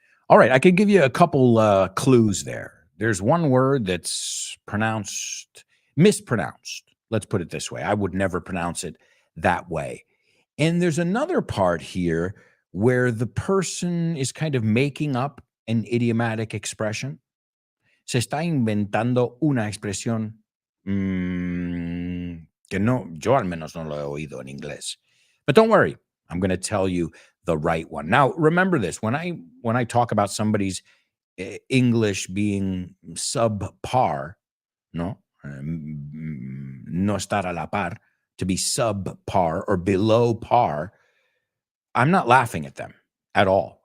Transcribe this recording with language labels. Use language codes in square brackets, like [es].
[en] All right, I could give you a couple clues there. There's one word that's mispronounced. Let's put it this way. I would never pronounce it that way. And there's another part here where the person is kind of making up an idiomatic expression. [es] Se está inventando una expresión que no, yo al menos no lo he oído en inglés. [en] But don't worry, I'm going to tell you the right one. Now, remember this, when I talk about somebody's English being subpar, [es] no estar a la par, [en] to be subpar or below par, I'm not laughing at them at all.